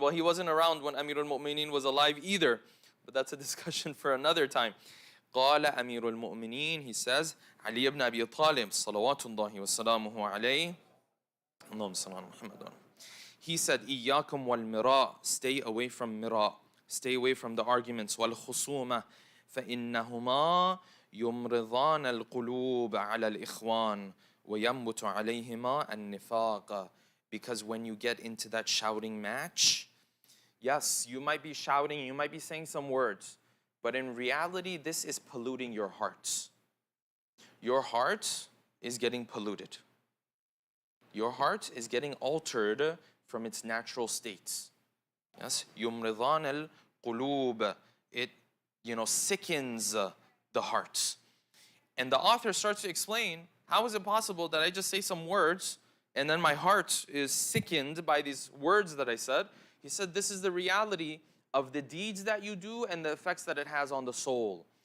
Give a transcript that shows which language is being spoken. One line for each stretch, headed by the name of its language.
English: Well, he wasn't around when Amir al-Mu'mineen was alive either. But that's a discussion for another time.
Arabic: قال أمير المؤمنين.
English: He says,
Arabic: علي ibn Abi Talib, صلوات الله وسلامه عليه. اللهم صل على محمد.
English: He said,
Arabic: إياكم والمراء.
English: Stay away from mira. Stay away from the arguments.
Arabic: والخصومة. فإنهما يمرضان القلوب على الإخوان وينبت عليهما النفاق.
English: Because when you get into that shouting match, yes, you might be shouting, you might be saying some words, but in reality, this is polluting your heart. Your heart is getting polluted. Your heart is getting altered from its natural states. Yes,
Arabic: يمرضان القلوب.
English: It, sickens the heart. And the author starts to explain, how is it possible that I just say some words and then my heart is sickened by these words that I said? He said, this is the reality of the deeds that you do and the effects that it has on the soul.